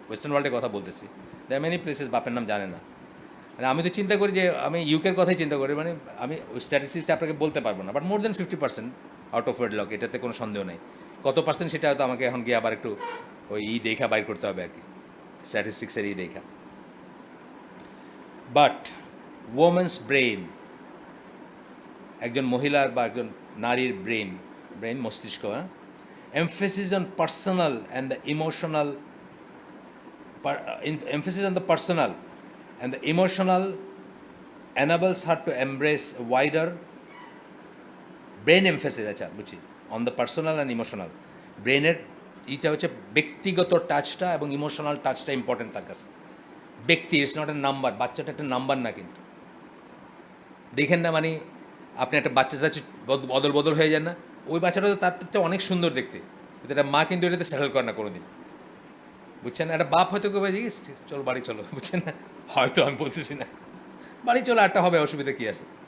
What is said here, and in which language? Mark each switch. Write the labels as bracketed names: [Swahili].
[Bangla] Western ওয়ার্ল্ডের কথা বলতেছি, দেয়ার মেনি প্লেসেস বাপের নাম জানে না। মানে আমি তো চিন্তা করি যে আমি ইউকের কথাই চিন্তা করি, মানে আমি ওই স্ট্যাটিস্টিক্সটা আপনাকে বলতে পারবো না, but [English] more than 50% out of wedlock, [Bangla] এটাতে কোনো সন্দেহ নেই। কত পার্সেন্ট সেটা হয়তো আমাকে এখন গিয়ে আবার একটু ওই দেখা বাইর করতে হবে আর কি, স্ট্যাটিস্টিক্সের দেখা। [English] but women's brain, [Bangla] একজন মহিলার বা একজন নারীর ব্রেইন মস্তিষ্ক, [English] emphasis on personal and the emotional emphasis on the personal and the emotional enables her to embrace a wider brain emphasis, [Bangla] আচ্ছা বুঝছি, [English] on the personal and emotional, [Bangla] ব্রেনের এটা হচ্ছে ব্যক্তিগত টাচটা এবং ইমোশনাল টাচটা ইম্পর্টেন্ট তার কাছে। ব্যক্তি, [English] it's not a number, [Bangla] বাচ্চাটা একটা নাম্বার না কিন্তু, দেখেন না, মানে আপনি একটা বাচ্চা টাচ্চা বদল হয়ে যান না, ওই বাচ্চাটা তো তার থেকে অনেক সুন্দর দেখতে, কিন্তু একটা মা কিন্তু এটাতে সেটেল করে না কোনোদিন, বুঝছেন। একটা বাপ হয়তো কেউ জিজ্ঞেস চলো বাড়ি চলো, বুঝছেন না, হয়তো আমি বলতেছি না, বাড়ি চলো আটটা হবে, অসুবিধা কী আছে।